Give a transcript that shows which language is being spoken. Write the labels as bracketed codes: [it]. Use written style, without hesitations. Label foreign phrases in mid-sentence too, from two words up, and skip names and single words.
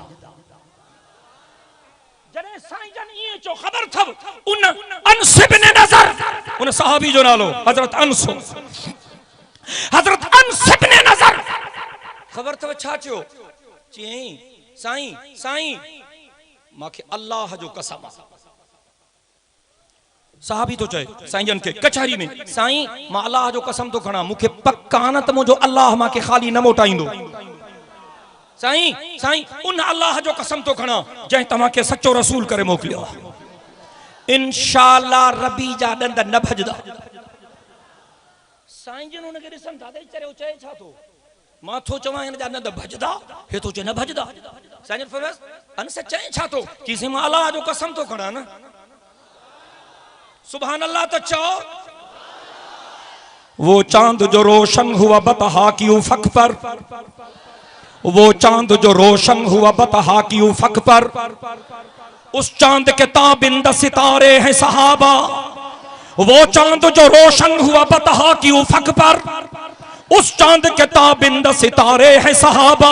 [sd] जने साईं जन ये जो खबर थव उन अनस इब्न नज़र, उन सहाबी जो नालो हजरत अनस, हजरत अनस इब्न नज़र खबर थव छा थियो, चई साईं माखे अल्लाह जो कसम, साहबी तो चए साईं जन के कचहरी में, साईं मां अल्लाह जो कसम तो खणा, मुखे पक्का न त मुंहिंजो अल्लाह मां के खाली न मोटाईंदो। साईं उन अल्लाह जो कसम तो खणा जंहिं तव्हां के सच्चो रसूल करे मोकिलियो, इंशाअल्लाह रबी जा डंड न भजदा। साईं जन उनके ॾिसनि था त चरे चए छा थो, मां थो चवां हिन जा डंड भजदा, हे तो चए न भजदा। साईं जन फरमायो अनस चए छा थो, कि मां अल्लाह जो कसम तो खणा न, [ar] سبحان الله [sd] तो चो। [ur] وہ چاند جو روشن ہوا بطحا کی افق پر، وہ چاند جو روشن ہوا بطحا کی افق پر، اس چاند کے تابند ستارے ہیں صحابہ. وہ چاند جو روشن ہوا بطحا کی افق پر، اس چاند کے تابند ستارے ہیں صحابہ.